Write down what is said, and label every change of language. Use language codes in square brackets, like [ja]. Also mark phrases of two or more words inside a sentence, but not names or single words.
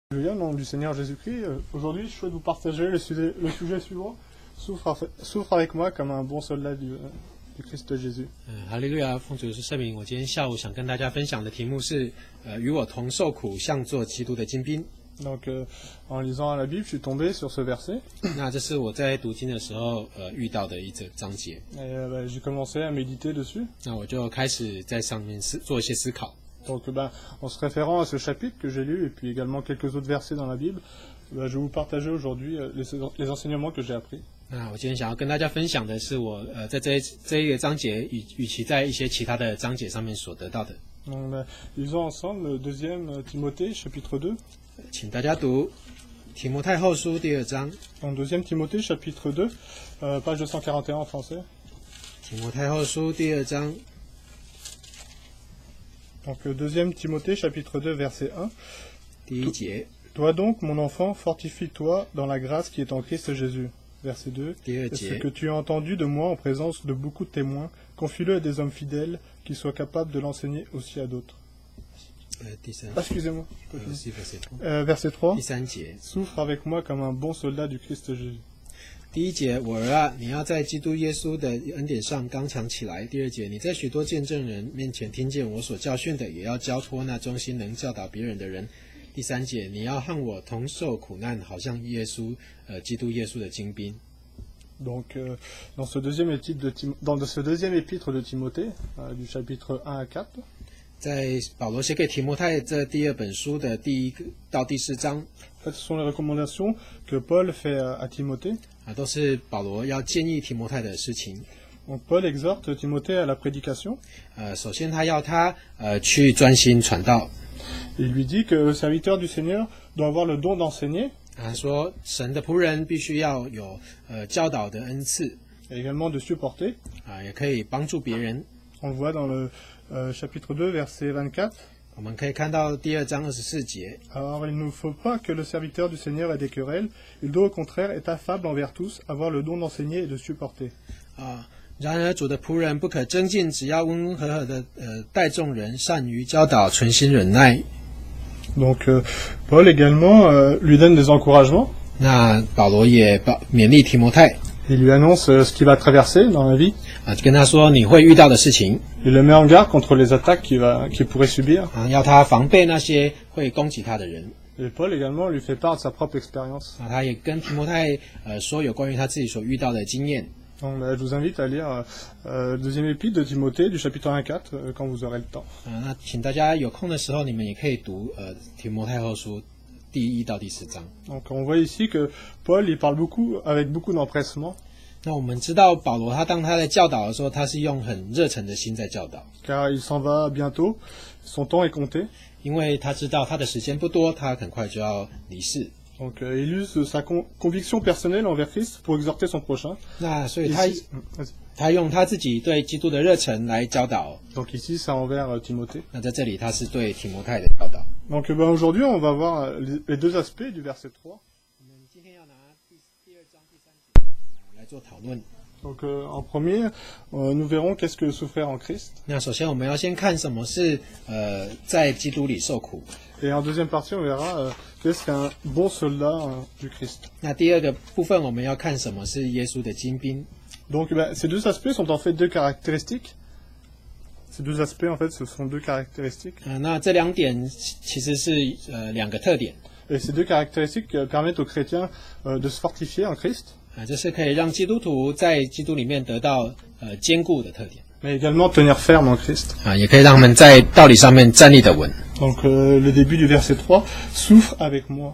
[fr] Alléluia, au nom du Seigneur Jésus-Christ. Aujourd'hui, je souhaite vous partager le sujet suivant. Souffre avec moi comme un bon soldat du Christ Jésus. [zh] 哈利路亚，奉主耶稣圣名。我今天下午想跟大家分享的题目是，与我同受苦，像做基督的精兵。 [fr] Donc, en lisant la Bible, je suis tombé sur ce verset. [zh] 那这是我在读经的时候，遇到的一则章节。 [fr] Et j'ai commencé à méditer dessus. [zh] 那我就开始在上面做一些思考。 [fr] Donc, en se référant à ce chapitre que j'ai lu, et puis également quelques autres versets dans la Bible, je vais vous partager aujourd'hui les enseignements que j'ai appris. [zh] 那我今天想要跟大家分享的是我在这一个章节与其在一些其他的章节上面所得到的。 [fr] Donc, lisons ensemble le 2e Timothée, chapitre 2. [zh] 请大家读提摩太后书第2章。 [fr] En 2e Timothée, chapitre 2, page 241 en français. [zh] 提摩太后书第2章。 [fr] Donc, 2e Timothée, chapitre 2, verset 1. [zh] 第1节。 [fr] Toi donc, mon enfant, fortifie-toi dans la grâce qui est en Christ Jésus. Verset 2. Ce que tu as entendu de moi en présence de beaucoup de témoins, confie-le à des hommes fidèles qui soient capables de l'enseigner aussi à d'autres. Excusez-moi. Verset 3. Souffre avec moi comme un bon soldat du Christ Jésus. [zh] 第1节，我儿啊，你要在基督耶稣的恩典上刚强起来。第2节，你在许多见证人面前听见我所教训的，也要交托那忠心能教导别人的人。第3节，你要和我同受苦难，好像基督耶稣的精兵。 [fr] Donc, dans ce deuxième épître de Timothée, du chapitre 1 à 4. [zh] 在保罗写给提摩太这第2本书的第1到第4章。 [fr] Ce sont les recommandations que Paul fait à Timothée. [zh] 都是保罗要建议提摩太的事情。 [fr] Donc, Paul exhorte Timothée à la prédication. [zh] 首先他要他去专心传道。 [fr] Il lui dit que le serviteur du Seigneur doit avoir le don d'enseigner. [zh] 他说神的仆人必须要有教导的恩赐。 [fr] Et également de supporter. [zh] 也可以帮助别人。 [fr] On le voit dans le chapitre 2, verset 24. [zh] 我们可以看到第2章24节。 [fr] Alors, il ne faut pas que le serviteur du Seigneur ait des querelles. Il doit au contraire être affable envers tous, avoir le don d'enseigner et de supporter. [zh] 然而主的仆人不可争竞，只要温温和和的待众人，善于教导，存心忍耐。 [fr] Donc, Paul également lui donne des encouragements. [zh] 那保罗也勉励提摩太。 [fr] Il lui annonce ce qu'il va traverser dans la vie. [zh] 跟他说你会遇到的事情。 [fr] Il le met en garde contre les attaques qu'il pourrait subir. [zh] 要他防备那些会攻击他的人。 [fr] Et Paul également lui fait part de sa propre expérience. [zh] 他也跟提摩太说有关于他自己所遇到的经验。 [fr] Donc, je vous invite à lire le 2e épître de Timothée du chapitre 1 à 4 quand vous aurez le temps. [zh] 那请大家有空的时候，你们也可以读提摩太后书第1到第4章。 [fr] Donc, on voit ici que Paul il parle avec beaucoup d'empressement. [zh] 那我们知道保罗当他在教导的时候，他是用很热忱的心在教导。 [fr] Car il s'en va bientôt, son temps est compté. [zh] 因为他知道他的时间不多，他很快就要离世。 [fr] Donc, il use sa conviction personnelle envers Christ pour exhorter son prochain. [zh] 那所以他用他自己对基督的热忱来教导。 [fr] Donc ici, c'est envers Timothée. [zh] 那在这里，他是对提摩太的教导。 [fr] Donc, aujourd'hui, on va voir les deux aspects du verset 3. [zh] 我们今天要拿第2章第3节来做讨论。 [fr] Donc, en premier, nous verrons qu'est-ce que souffrir en Christ. [zh] 那首先我们要先看什么是在基督里受苦。 [fr] Et en deuxième partie, on verra qu'est-ce qu'un bon soldat du Christ. [zh] 那第2个部分我们要看什么是耶稣的精兵。 [fr] Donc, ces deux aspects sont en fait deux caractéristiques. Ces deux aspects, en fait, ce sont deux caractéristiques. [zh] 那这2点其实是2个特点。 [fr] Et ces deux caractéristiques permettent aux chrétiens de se fortifier en Christ. [zh] 这是可以让基督徒在基督里面得到坚固的特点。 [fr] Mais également tenir ferme en Christ. [zh] 也可以让他们在道理上面站立得稳。 [fr] Donc, le début du verset 3, souffre avec moi.